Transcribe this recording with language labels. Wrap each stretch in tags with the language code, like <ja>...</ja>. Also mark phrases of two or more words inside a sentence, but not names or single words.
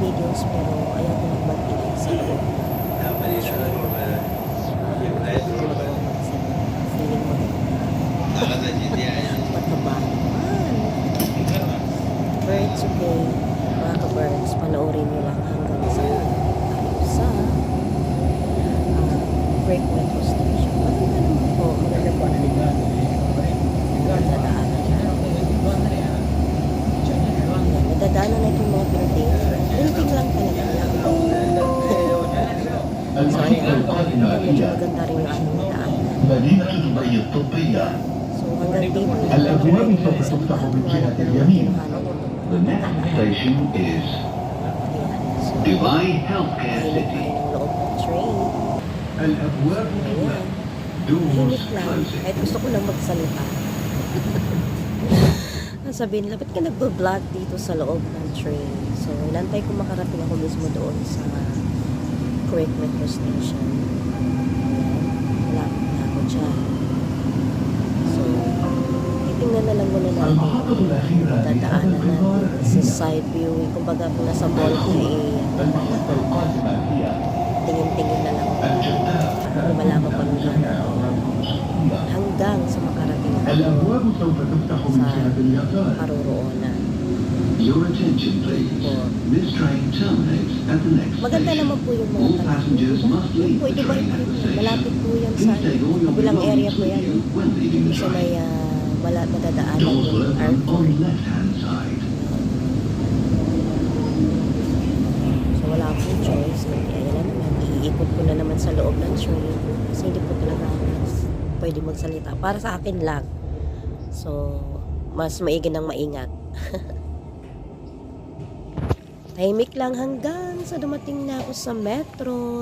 <tl>noise pero ayaw ko mag-ingay sa loob. Feeling mo mataba naman.</tl> <en>But it's okay,</en> <tl>mga ka-birds, panoorin nyo lang hanggang sa break metro station. Maganda naman po, maganda po ang nadaanan na. Nadadaanan na itong mga building. Building lang talaga. So ayan, medyo maganda rin yung aming daanan. So hanggang dito yung</tl> <ar>الأبواب سوف تفتح من جهة اليمين.</ar> <en>The next station is Dubai Healthcare City.</en> <ar>الأبواب</ar> <tl>Ayan.</tl> <en>doors</en> <tl>Hinit lang.</tl> <en>closing.</en> <tl>Kahit gusto ko lang magsalita. Sabihin nila, ba't ka nagbablog dito sa loob ng train? So, inantay ko makarating ako mismo doon sa Kuwait Metro Station. Wala na ako dyan. So, titingnan na lang muna natin.</tl> <ar>المحطة الأخيرة</ar> <tl>Dadaanan natin sa side view. Kumbaga, kung nasa mall ka</tl> <ar>المحطة القادمة هي</ar> <tl>tingin-tingin na lang.</tl> <ar>الجدة.</ar> <tl>Kung malaman pa nung hanggang sa makarating ako</tl> <ar>الأبواب سوف تفتح من جهة اليسار.</ar> <tl>paruroonan.</tl> <en>Your attention please. This train terminates at the next</en> <tl>Maganda</tl> <en>station.</en> <tl>naman po yung mga</tl> <en>All</en> <tl>tanong.</tl> <en>passengers must leave the</en> <tl>Pwede ba</tl> <en>train at the station.</en> <tl>malapit po yan sa</tl> <en>Please take all your</en> <tl>kabilang area</tl> <en>belongings</en> <tl>po</tl> <en>with</en> <tl>yan.</tl> <en>you when leaving the</en> <tl>Sa may</tl> <en>train.</en> <tl>madadaanan</tl> <en>Doors will</en> <tl>yung</tl> <en>open on</en> <tl>airport.</tl> <en>the left-hand side.</en> <tl>So wala akong choice. Kaya na naman, iikot ko na naman sa loob ng train. Kasi hindi po talaga pwede magsalita. Para sa akin lang. So, mas maigi ng maingat. Tahimik lang hanggang sa dumating na ako sa metro.</tl>